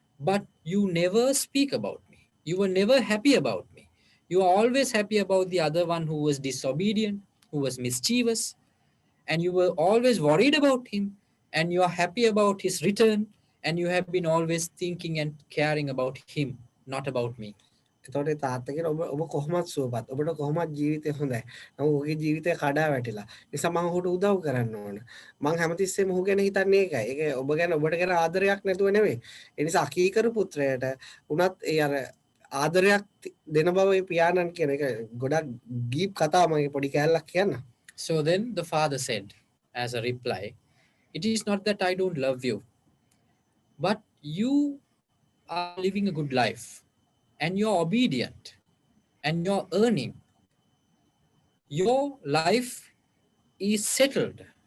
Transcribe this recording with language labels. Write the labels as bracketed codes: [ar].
[en] But you never speak about me. You were never happy about me. You are always happy about the other one who was disobedient, who was mischievous, and you were always worried about him, and you are happy about his return, and you have been always thinking and caring about him, not about me. [si] එතකොට තාත්තා කියන ඔබ කොහොමද සුවපත් ඔබට කොහොමද ජීවිතේ හොඳයි නම ඔහුගේ ජීවිතේ කඩා වැටිලා නිසා මම ඔහුට උදව් කරන්න ඕන මම හැමතිස්සෙම ඔහු ගැන හිතන්නේ ඒකයි ඒක ඔබ ගැන ඔබට ගැන ආදරයක් නැතුව නෙවෙයි ඒ නිසා අකීකරු පුත්‍රයාට උනත් ඒ අර ආදරයක් දෙන බව ඒ පියාණන් කියන එක ගොඩක් දීප් කතාව මගේ පොඩි කැලලක් කියන්න. [en] So then the father said as a reply, it is not that I don't love you, but you are living a good life. And you're obedient and you're earning. Your life is settled.